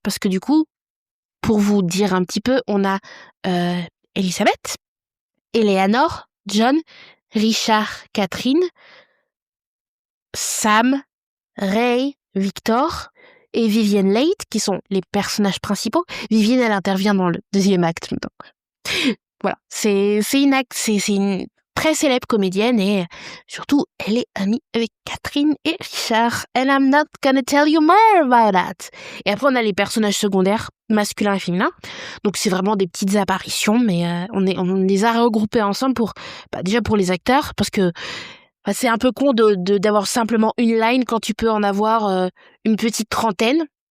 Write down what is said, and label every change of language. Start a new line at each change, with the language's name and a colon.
French: Parce que du coup, pour vous dire un petit peu, on a Elisabeth, Eleanor, John, Richard, Catherine, Sam, Ray, Victor et Vivienne Leigh, qui sont les personnages principaux. Vivienne, elle intervient dans le deuxième acte. Donc, voilà, c'est une très célèbre comédienne et surtout, elle est amie avec Catherine et Richard.
English: And I'm not gonna tell you more about that.
French: Et après, on a les personnages secondaires, masculins et féminins. Donc, c'est vraiment des petites apparitions, mais on les a regroupés ensemble pour, déjà pour les acteurs, parce que c'est un peu con d'avoir simplement une line quand tu peux en avoir une petite trentaine.